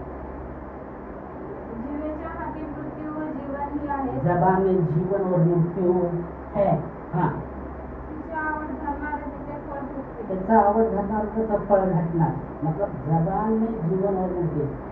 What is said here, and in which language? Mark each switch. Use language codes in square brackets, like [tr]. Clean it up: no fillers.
[mr] जीवेच्या हाती मृत्यू व जीवन ही आहे, [hi] जबान में जीवन और मृत्यू है। हाँ, [mr] तिची आवड धरणारे तिचे फळ भोगते. त्याचा आवड घटणार त्याचा फळ घटणार, [hi] मतलब जबान में जीवन और मृत्यु।